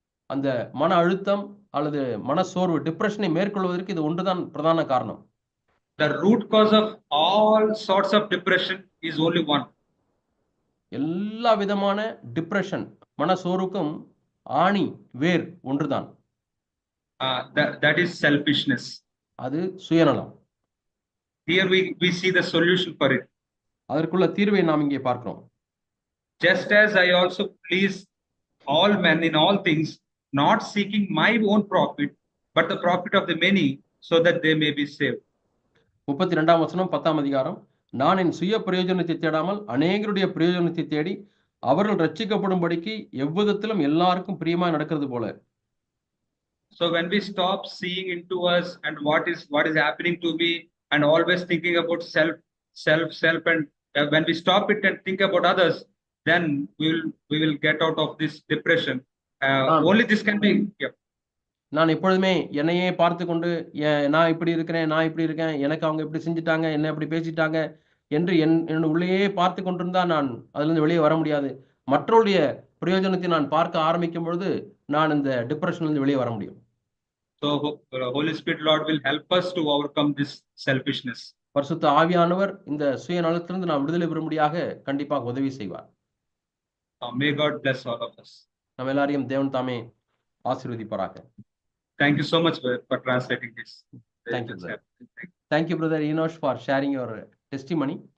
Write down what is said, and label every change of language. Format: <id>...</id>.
<ta>அந்த மன அழுத்தம் அல்லது மன சோர்வு டிப்ரெஷனை மேற்கொள்வதற்கு இது ஒன்றுதான் பிரதான காரணம்.</ta> <en>The root cause of all sorts of depression is only one.</en> <ta>எல்லா விதமான டிப்ரெஷன் மன சோர்வுக்கும் ஆணி வேர் ஒன்றுதான்.</ta> <en>That is selfishness.</en> <ta>அது சுயநலம்.</ta> <en>Here we see the solution for it.</en> <ta>அதற்குள்ள தீர்வை நாம் இங்கே பார்க்கிறோம்.</ta> <en>Just as I also please all men in all things, not seeking my own profit, but the profit of the many, so that they may be saved.</en> <ta>32ஆம் வசனம் 10ஆம் அதிகாரம். நான் என் சுய பிரயோஜனத்தை தேடாமல் அநேகருடைய பிரயோஜனத்தை தேடி அவர்கள் ரட்சிக்கப்படும்படிக்கு எவ்விதத்திலும் எல்லாருக்கும் பிரியமாய் நடக்கிறது போல.</ta> <en>So when we stop seeing into us and what is happening to me and always thinking about self and when we stop it and think about others, then we will get out of this depression. Only this can be. Yeah.</en> <ta>நான் எப்பொழுதுமே என்னையே பார்த்து கொண்டு நான் இப்படி இருக்கிறேன், நான் இப்படி இருக்கேன், எனக்கு அவங்க இப்படி செஞ்சுட்டாங்க, என்ன இப்படி பேசிட்டாங்க என்று என் உள்ளேயே பார்த்து கொண்டிருந்தா நான் அதிலிருந்து வெளியே வர முடியாது. மற்றவருடைய பிரயோஜனத்தை நான் பார்க்க ஆரம்பிக்கும் பொழுது நான் இந்த டிப்ரெஷன்லேருந்து வெளியே வர முடியும்.</ta> <en>So Holy Spirit Lord will help us to overcome this selfishness.</en> <ta>பரிசுத்த ஆவியானவர் இந்த சுயநலத்திலிருந்து நாம் விடுதலை பெறும்படியாக கண்டிப்பாக உதவி செய்வார்.</ta> <en>May God bless all of us.</en> <ta>நம்ம எல்லாரையும் தேவன் தாமே ஆசீர்வதிப்பாராக.</ta> <en>Thank you so much for translating this. Thank you, brother. Thank you, brother Enosh, for sharing your testimony.</en>